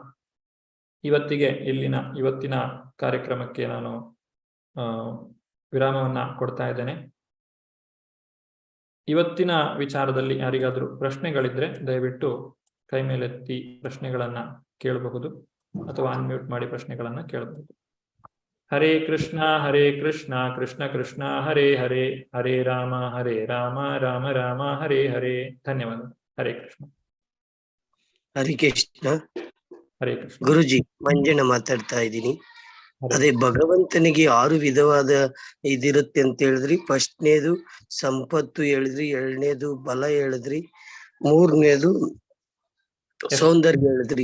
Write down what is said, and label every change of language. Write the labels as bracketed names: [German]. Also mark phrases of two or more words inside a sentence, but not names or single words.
[Kannada] ಇವತ್ತಿನ ಕಾರ್ಯಕ್ರಮಕ್ಕೆ ನಾನು ವಿರಾಮವನ್ನ ಕೊಡ್ತಾ ಇದ್ದೇನೆ. ಇವತ್ತಿನ ವಿಚಾರದಲ್ಲಿ ಯಾರಿಗಾದ್ರೂ ಪ್ರಶ್ನೆಗಳಿದ್ರೆ ದಯವಿಟ್ಟು ಕೈ ಮೇಲೆತ್ತಿ ಪ್ರಶ್ನೆಗಳನ್ನ ಕೇಳಬಹುದು, ಅಥವಾ ಅನ್ಮ್ಯೂಟ್ ಮಾಡಿ ಪ್ರಶ್ನೆಗಳನ್ನ ಕೇಳಬಹುದು. [Sanskrit] ಹರೇ ಕೃಷ್ಣ ಕೃಷ್ಣ ಕೃಷ್ಣ ಹರೇ ಹರೇ, ಹರೇ ರಾಮ ರಾಮ ರಾಮ ಹರೇ ಹರೇ. [Kannada] ಧನ್ಯವಾದ. ಹರೇ ಕೃಷ್ಣ. ಹರೇ ಕೃಷ್ಣ. ಹರೇ ಕೃಷ್ಣ. ಗುರುಜಿ, ಮಂಜಣ್ಣ ಮಾತಾಡ್ತಾ ಇದ್ದೀನಿ. ಅದೇ ಭಗವಂತನಿಗೆ 6 ವಿಧವಾದ ಇದಿರುತ್ತೆ ಅಂತ ಹೇಳಿದ್ರಿ. ಫಸ್ಟ್ನೇದು ಸಂಪತ್ತು ಹೇಳಿದ್ರಿ, 2ನೇದು ಬಲ ಹೇಳಿದ್ರಿ, 3ನೇದು ಸೌಂದರ್ಯ ಹೇಳಿದ್ರಿ.